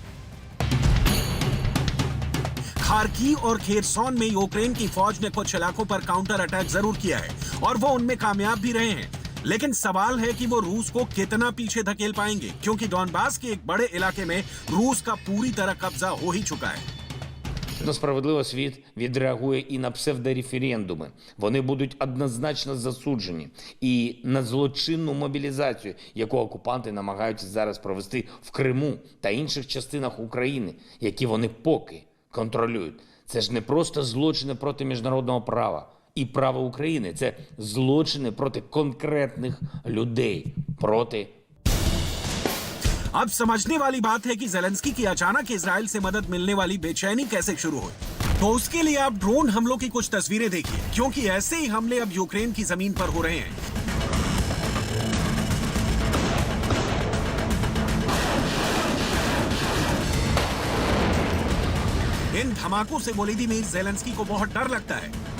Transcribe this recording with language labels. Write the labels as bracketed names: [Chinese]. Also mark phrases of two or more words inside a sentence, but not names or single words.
[Hindi] खार्किव और खेरसॉन में यूक्रेन की फौज ने कुछ इलाकों पर [English] counter attack [Hindi] जरूर किया है और वो उनमें कामयाब भी रहे हैं, लेकिन सवाल है कि वो रूस को कितना पीछे धकेल पाएंगे, क्योंकि डॉनबास के एक बड़े इलाके में रूस का पूरी तरह कब्जा हो ही चुका है। [Ukrainian] Справедливо світ відреагує і на псевдореферендуми. Вони будуть однозначно засуджені. І на злочинну мобілізацію, яку окупанти намагаються зараз провести в Криму та інших частинах України, які вони поки контролюють. Це ж не просто злочини проти міжнародного права і права України. Це злочини проти конкретних людей, проти [Hindi] अब समझने वाली बात है कि ज़ेलेंस्की की अचानक इजराइल से मदद मिलने वाली बेचैनी कैसे शुरू हुई। तो उसके लिए आप ड्रोन हमलों की कुछ तस्वीरें देखिए, क्योंकि ऐसे ही हमले अब यूक्रेन की जमीन पर हो रहे हैं। इन धमाकों से वोलोदिमीर ज़ेलेंस्की को बहुत डर लगता है।